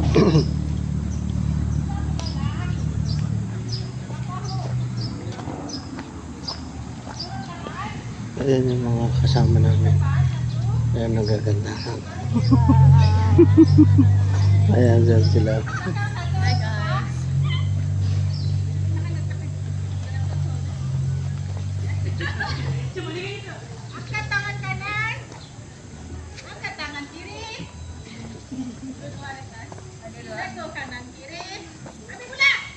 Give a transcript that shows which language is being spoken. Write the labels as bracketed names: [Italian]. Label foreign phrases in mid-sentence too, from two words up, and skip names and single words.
[Filipino] Ayan yung mga kasama namin. Ayan, nagagandahan. Ayan, dyan sila. [English] Hi guys. [Malay] Angkat tangan kanan. Angkat tangan kiri. Satu kanan kiri. Ambil bola.